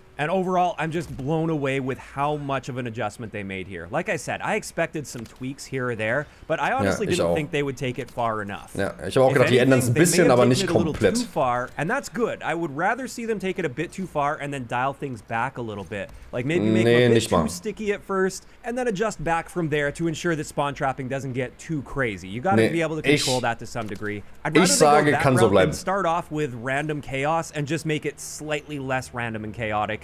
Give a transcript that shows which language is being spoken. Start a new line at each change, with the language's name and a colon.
English: And overall, I'm just blown away with how much of an adjustment they made here. Like I said, I expected some tweaks here or there, but I honestly didn't think they would take it far enough.
German: Ja, ich habe auch gedacht, die ändern es ein bisschen, aber nicht komplett.
English: Too far, and that's good. I would rather see them take it a bit too far and then dial things back a little bit. Like maybe make it a bit too sticky at first, and then adjust back from there to ensure that spawn trapping doesn't get too crazy. You gotta be able to control that to some degree. I'd rather they go that route and start off with random chaos and just make it slightly less random and chaotic.